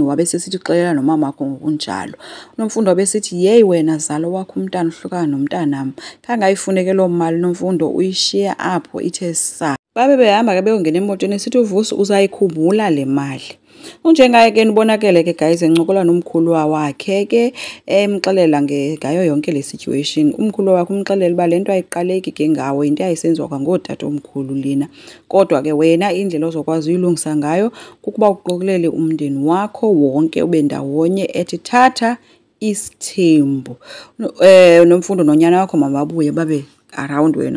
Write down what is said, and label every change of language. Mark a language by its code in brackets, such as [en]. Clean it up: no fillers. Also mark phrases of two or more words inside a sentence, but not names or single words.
[xh] Wabe sesithi xelela nomama wakho ngokunjalo. uNomfundo wabesithi yeyi wena zalo wakho umntana uhlukana nomntanami. Kangayifuneke loo mali Nomfundo uyishiya apho ithe sa. Babe behamba ke beyongena emotweni esithi uVusi uzayikhumbula le mali. Unjengaye ke nibonakele ke guys encokola nomkhulu wakhe ke emxelela ngayo yonke le situation. Umkhulu wakhe umxelela uba lento ayiqaleki ke ngawe into ayisenziwa kwangootata omkhulu lena. Kodwa ke wena indlela ozokwazi uyilungisa ngayo kukuba uqokelele umndeni wakho wonke ube ndawonye ethi thatha isithembu. Nomfundo nonyana wakho mababuye babe around wena.